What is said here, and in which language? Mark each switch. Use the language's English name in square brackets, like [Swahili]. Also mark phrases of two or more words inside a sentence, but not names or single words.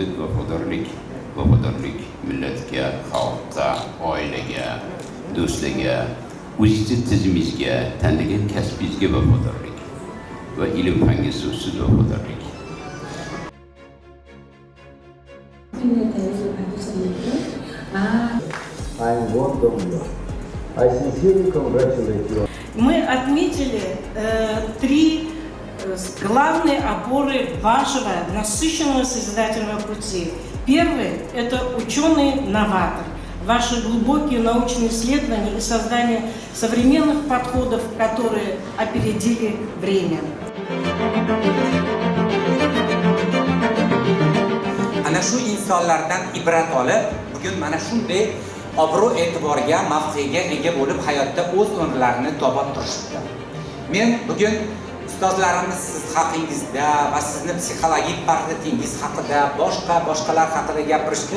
[Uzbek] vafodorlik millatga, xalqqa, oilaga, do'stlarga, o'zingizni tizimingizga, tanlagan kasbingizga vafodorlik va ilm fanga so'zsiz vafodorlik. [Russian] Мы отметили три главные опоры вашего насыщенного созидательного пути. Первый – это ученый-новатор. Ваши глубокие научные исследования и создание современных подходов, которые опередили время. [Uzbek] Ana shu insonlardan ibrat olib, bugun mana shunday obro' e'tiborga, mavqega ega bo'lib hayotda o'z o'rnlarini topib turishibdi. Men bugun ustozlarimiz siz haqingizda va sizni psixologik portretingiz haqida, boshqalar haqida gapirishdi.